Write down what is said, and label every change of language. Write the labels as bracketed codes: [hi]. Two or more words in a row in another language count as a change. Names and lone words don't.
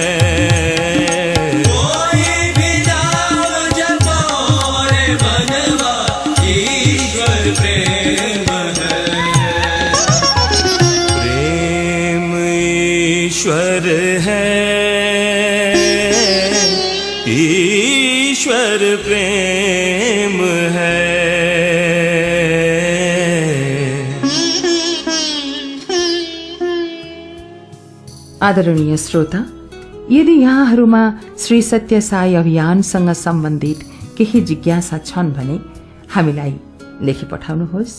[hi] कोई भी नाम जपो रे मनवा ईश्वर प्रेम है प्रेम ईश्वर है ईश्वर प्रेम है [ne] आदरणीय श्रोता, यदि यहाँहरूमा श्री सत्य साई अभियानसँग सम्बन्धित केही जिज्ञासा छन् भने हामीलाई लेखी पठाउनुहोस्।